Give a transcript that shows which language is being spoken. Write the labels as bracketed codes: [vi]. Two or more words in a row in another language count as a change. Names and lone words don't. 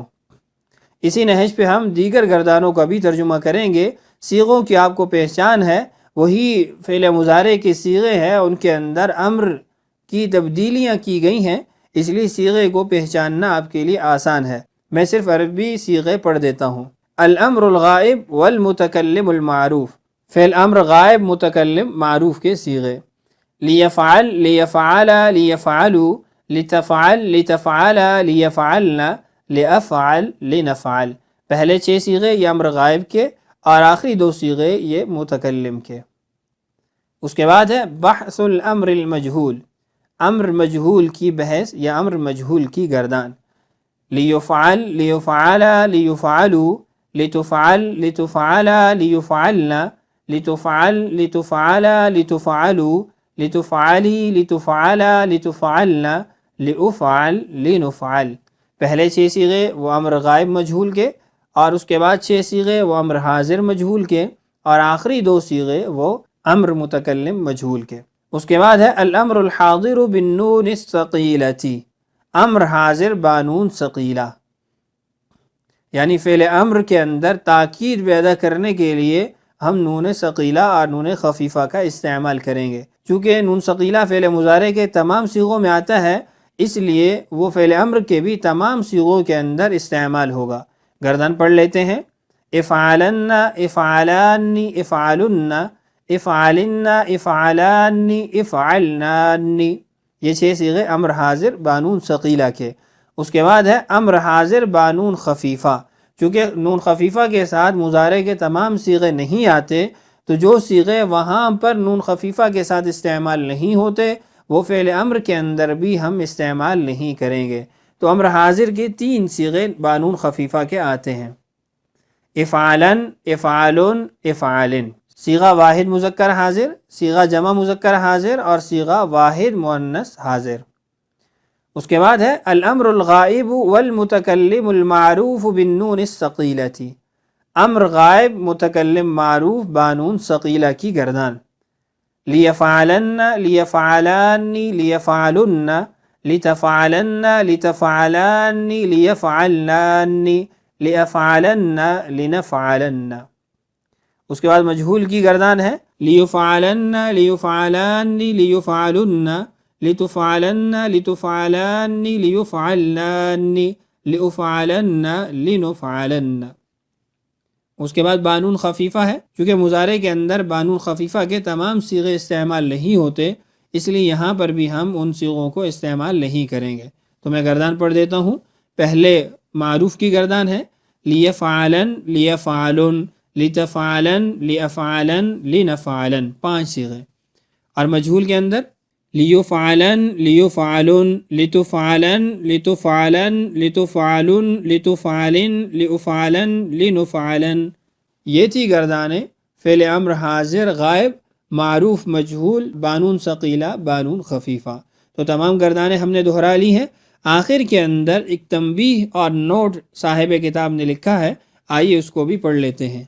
[ur] اسی نہج پہ ہم دیگر گردانوں کا بھی ترجمہ کریں گے۔ صیغوں کی آپ کو پہچان ہے، وہی فعل مضارع کے صیغے ہیں، ان کے اندر امر کی تبدیلیاں کی گئی ہیں، اس لیے صیغے کو پہچاننا آپ کے لیے آسان ہے۔ میں صرف عربی صیغے پڑھ دیتا ہوں۔ [ar] الامر الغائب والمتکلم المعروف، [ur] فعل امر غائب متکلم معروف کے صیغے: [ar] لیفعل، لیفعلا، لیفعلوا، لتفعل، لتفعلا، لیفعلنا، لافعل، لنفعل۔ [ur] پہلے 6 صیغے یہ امر غائب کے اور آخری 2 صیغے یہ متکلم کے۔ اس کے بعد ہے بحث [ar] الامر المجہول، [ur] امر مجہول کی بحث یا امر مجہول کی گردان: [ar] لیفعل، لیفعلا، لیفعلوا، لتفعل، لتفعلا، لیفعلنا، لتفعل، لتفعلا، لتفعلوا، لتفعلی، لتفعلا، لتفعلنا، لافعل، لنفعل۔ [ur] پہلے 6 صیغے وہ امر غائب مجہول کے، اور اس کے بعد 6 صیغے وہ امر حاضر مجہول کے، اور آخری 2 صیغے وہ امر متکلم مجہول کے۔ اس کے بعد ہے [ar] الامر الحاضر بالنون الثقیلۃ، [ur] امر حاضر بانون ثقیلہ، یعنی فعل امر کے اندر تاکید پیدا کرنے کے لیے ہم نون ثقیلہ اور نون خفیفہ کا استعمال کریں گے۔ چونکہ نون ثقیلہ فعل مضارع کے تمام صیغوں میں آتا ہے، اس لیے وہ فعل امر کے بھی تمام صیغوں کے اندر استعمال ہوگا۔ گردان پڑھ لیتے ہیں: [ar] افعلن، افعلانی، افعلن، افعلن، افعلانی، افعلنانی، [ur] یہ 6 صیغے امر حاضر بانون ثقیلہ کے۔ اس کے بعد ہے امر حاضر بانون خفیفہ۔ چونکہ نون خفیفہ کے ساتھ مضارع کے تمام صیغے نہیں آتے، تو جو صیغے وہاں پر نون خفیفہ کے ساتھ استعمال نہیں ہوتے وہ فعل امر کے اندر بھی ہم استعمال نہیں کریں گے۔ تو امر حاضر کے 3 صیغے بانون خفیفہ کے آتے ہیں: [ar] افعلن، افعلن، افعلن، [ur] صیغہ واحد مذکر حاضر، صیغہ جمع مذکر حاضر اور صیغہ واحد مؤنث حاضر۔ اس کے بعد ہے [ar] الامر الغائب والمتکلم المعروف بالنون الثقیلۃ، [ur] امر غائب متکلم معروف بانون ثقیلہ کی گردان: [ar] لیفعلن، لیفعلانی، لیفعلن، لتفعلن، لتفعلانی، لیفعلنانی، لافعلن، لنفعلن۔ [ur] اس کے بعد مجہول کی گردان ہے: [ar] لیفعلن، لیفعلانی، لیفعلن، لتفعلن، لتفعلانی، لیفعلنانی، لافعلن، لنفعلن۔ [ur] اس کے بعد بانون خفیفہ ہے۔ چونکہ مضارع کے اندر بانون خفیفہ کے تمام صیغے استعمال نہیں ہوتے، اس لیے یہاں پر بھی ہم ان صیغوں کو استعمال نہیں کریں گے۔ تو میں گردان پڑھ دیتا ہوں۔ پہلے معروف کی گردان ہے: [ar] لیفعلن، لیفعلن، لتفعلن، لافعلن، لنفعلن، 5 صیغے۔ [ur] اور مجہول کے اندر [ar] لیفعلن، لیفعلن، لتفعلن، لتفعلن، لتفعلن، لتفعلن، لافعلن، لنفعلن۔ [ur] یہ تھی گردانیں فعل امر حاضر غائب معروف مجہول بانون ثقیلہ بانون خفیفہ۔ تو تمام گردانیں ہم نے دہرا لی ہیں۔ آخر کے اندر ایک تنبیہ اور نوٹ صاحب کتاب نے لکھا ہے، آئیے اس کو بھی پڑھ لیتے ہیں۔